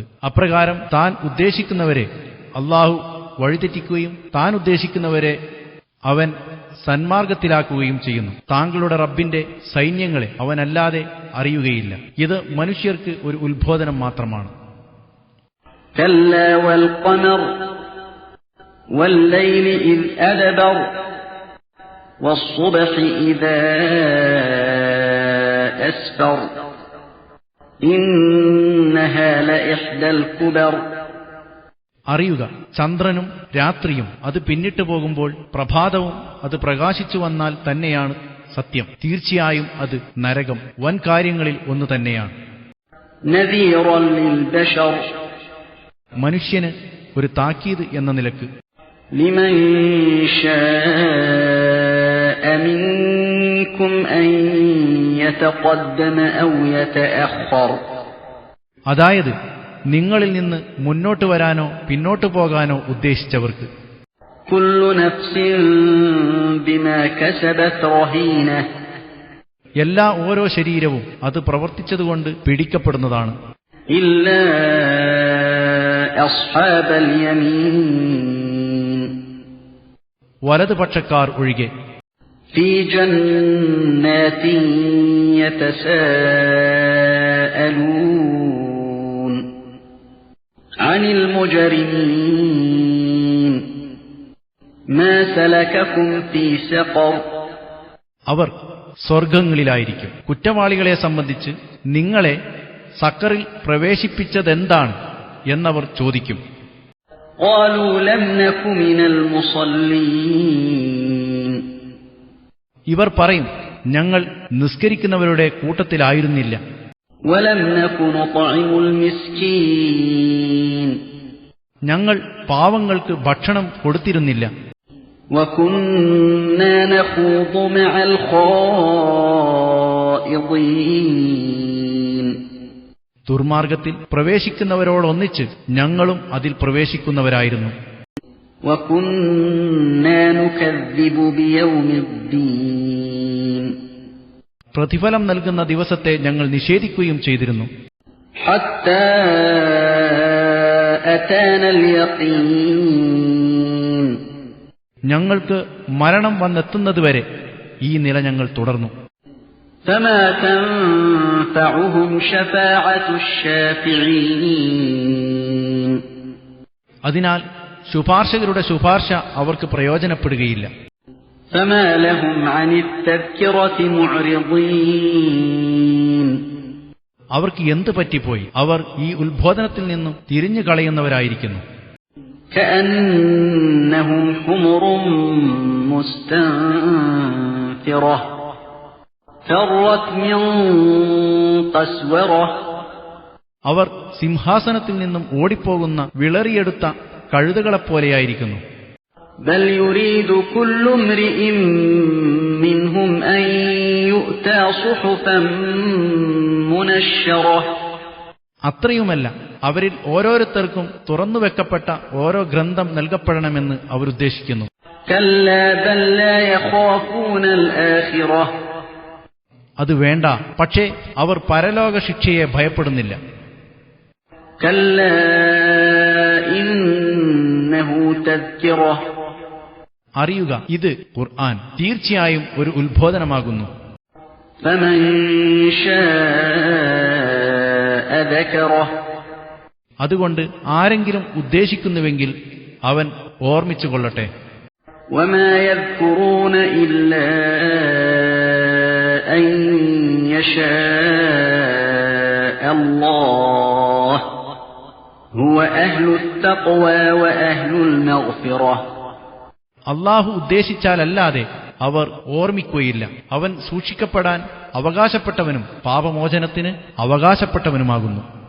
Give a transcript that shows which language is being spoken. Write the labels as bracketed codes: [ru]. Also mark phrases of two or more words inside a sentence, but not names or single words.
[ml] അപ്രകാരം താൻ ഉദ്ദേശിക്കുന്നവരെ അള്ളാഹു വഴിതെറ്റിക്കുകയും താൻ ഉദ്ദേശിക്കുന്നവരെ അവൻ സന്മാർഗത്തിലാക്കുകയും ചെയ്യുന്നു. താങ്കളുടെ റബ്ബിന്റെ സൈന്യങ്ങളെ അവനല്ലാതെ അറിയുകയില്ല. ഇത് മനുഷ്യർക്ക് ഒരു ഉത്ബോധനം മാത്രമാണ്. [ar] كلا والقمر والليل إذ أدبر والصبح إذا أسفر إنها لإحدى الكبر. [ml] അറിയുക, ചന്ദ്രനും രാത്രിയും അത് പിന്നിട്ടു പോകുമ്പോൾ പ്രഭാതവും അത് പ്രകാശിച്ചു വന്നാൽ തന്നെയാണ് സത്യം. തീർച്ചയായും അത് നരകം വൻ കാര്യങ്ങളിൽ ഒന്ന് തന്നെയാണ്. [ar] نذيرا للبشر [ml] മനുഷ്യന് ഒരു താക്കീത് എന്ന നിലക്ക്. [ar] لمن شاء منكم أن يتقدم أو يتأخر. [ml] അതായത് നിങ്ങളിൽ നിന്ന് മുന്നോട്ട് വരാനോ പിന്നോട്ട് പോകാനോ ഉദ്ദേശിച്ചവർക്ക്. [ar] كل نفس بما كسبت رهينة. [ml] എല്ലാ ഓരോ ശരീരവും അത് പ്രവർത്തിച്ചതുകൊണ്ട് പിടിക്കപ്പെടുന്നതാണ്. [ar] إلا أصحاب اليمين [ml] വലതുപക്ഷക്കാർ ഒഴികെ. [ar] في جنات يتساءلون عن المجرمين ما سلككم في سقر. [ml] അവർ സ്വർഗങ്ങളിലായിരിക്കും. കുറ്റവാളികളെ സംബന്ധിച്ച് നിങ്ങളെ സക്കറിൽ പ്രവേശിപ്പിച്ചതെന്താണ് എന്നവർ ചോദിക്കും. [ar] قالوا لم نك من المصلين. [ml] ഇവർ പറയും, ഞങ്ങൾ നിസ്കരിക്കുന്നവരുടെ കൂട്ടത്തിലായിരുന്നില്ല. [ar] ولم نك نطعم المسكين. [ml] ഞങ്ങൾ പാവങ്ങൾക്ക് ഭക്ഷണം കൊടുത്തിരുന്നില്ല. [ar] وكنا نخوض مع الخائضين. [ml] ദുർമാർഗത്തിൽ പ്രവേശിക്കുന്നവരോടൊന്നിച്ച് ഞങ്ങളും അതിൽ പ്രവേശിക്കുന്നവരായിരുന്നു. [ar] وكنا نكذب بيوم الدين. [ml] പ്രതിഫലം നൽകുന്ന ദിവസത്തെ ഞങ്ങൾ നിഷേധിക്കുകയും ചെയ്തിരുന്നു. [ar] حتى أتانا اليقين. [ml] ഞങ്ങൾക്ക് മരണം വന്നെത്തുന്നതുവരെ ഈ നില ഞങ്ങൾ തുടർന്നു. [ar] فما تنفعهم شفاعة الشافعين. [ml] അതിനാൽ ശുപാർശകരുടെ ശുപാർശ അവർക്ക് പ്രയോജനപ്പെടുകയില്ല. [ar] فما لهم عن التذكرة معرضين. [ml] അവർക്ക് എന്ത് പറ്റിപ്പോയി? അവർ ഈ ഉത്ബോധനത്തിൽ നിന്നും തിരിഞ്ഞു കളയുന്നവരായിരിക്കുന്നു. [ar] كأنهم حمر مستنفرة فرت من قسورة. [ml] അവർ സിംഹാസനത്തിൽ നിന്നും ഓടിപ്പോകുന്ന വിളറിയെടുത്ത കഴുതകളെപ്പോലെയായിരിക്കുന്നു. [ar] بل يريد كل امرئ منهم أن يؤتى صحفا منشرة. [ml] അത്രയുമല്ല, അവരിൽ ഓരോരുത്തർക്കും തുറന്നുവെക്കപ്പെട്ട ഓരോ ഗ്രന്ഥം നൽകപ്പെടണമെന്ന് അവരുദ്ദേശിക്കുന്നു. [ar] كلا بل لا يخافون الآخرة. [ml] അത് വേണ്ട. പക്ഷേ അവർ പരലോക ശിക്ഷയെ ഭയപ്പെടുന്നില്ല. [ar] كلا إنه تذكرة [ml] അറിയുക, ഇത് ഖുർആൻ തീർച്ചയായും ഒരു ഉത്ബോധനമാകുന്നു. [ar] فمن شاء ذكره [ml] അതുകൊണ്ട് ആരെങ്കിലും ഉദ്ദേശിക്കുന്നുവെങ്കിൽ അവൻ ഓർമ്മിച്ചുകൊള്ളട്ടെ. [ar] وما يذكرون إلا أن يشاء الله هو أهل التقوى وأهل المغفرة [ml] അള്ളാഹു ഉദ്ദേശിച്ചാലല്ലാതെ അവർ ഓർമ്മിക്കുകയില്ല. അവൻ സൂക്ഷിക്കപ്പെടാൻ അവകാശപ്പെട്ടവനും പാപമോചനത്തിന് അവകാശപ്പെട്ടവനുമാകുന്നു.